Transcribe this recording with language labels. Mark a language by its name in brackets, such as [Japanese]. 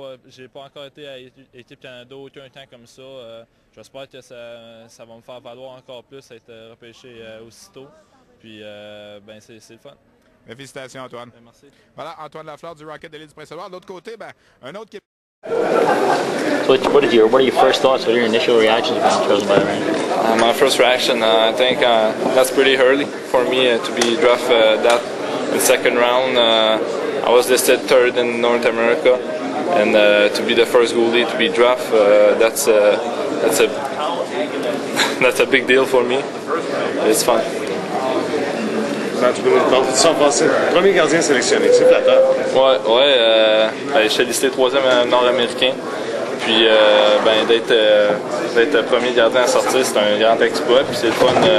[French] J'ai pas encore été à équipe Canada aucun temps comme ça. J'espère que ça va me faire valoir encore plus, être repêché aussitôt. Puis, ben c'est le fun. Mais félicitations, Antoine. Ben, merci. Voilà, Antoine Lafleur du Rocket de l'île du Prince-Édouard. De l'autre côté, ben, un autre qui... [English] So what are your first thoughts? What are your initial reactions being chosen by the Rangers? My first reaction, I think that's pretty early for me to be drafted that in second round. I was listed third in North America, and to be the first goalie to be drafted, that's a big deal for me. It's fun. [French] Tu peux nous parler de ça en français? Premier gardien sélectionné, c'est flatteur. Ouais, je suis listé 3e nord-américain. Puis d'être premier gardien à sortir, c'est un grand exploit. Puis c'est le fun.